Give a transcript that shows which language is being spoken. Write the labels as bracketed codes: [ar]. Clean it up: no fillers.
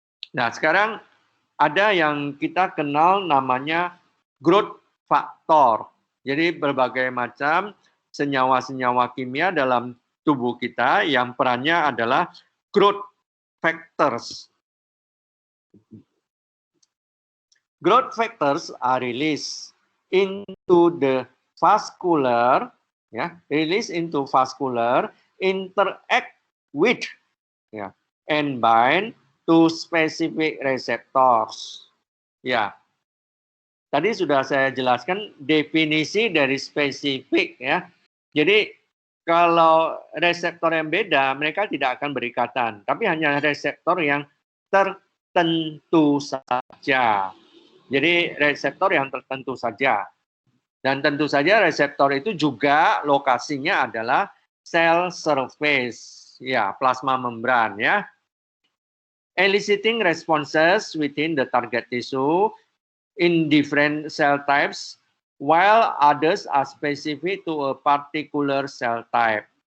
[id] Nah, sekarang ada yang kita kenal namanya growth factor. Jadi berbagai macam senyawa-senyawa kimia dalam tubuh kita yang perannya adalah growth factors. [en] Growth factors are released into the vascular, release into vascular, interact with, and bind to specific receptors. [id] Ya, tadi sudah saya jelaskan definisi dari spesifik ya. Jadi kalau reseptor yang beda, mereka tidak akan berikatan, tapi hanya reseptor yang tertentu saja. Jadi reseptor yang tertentu saja. Dan tentu saja reseptor itu juga lokasinya adalah cell surface, ya, plasma membran ya. [en] Eliciting responses within the target tissue in different cell types, while others are specific to a particular cell type.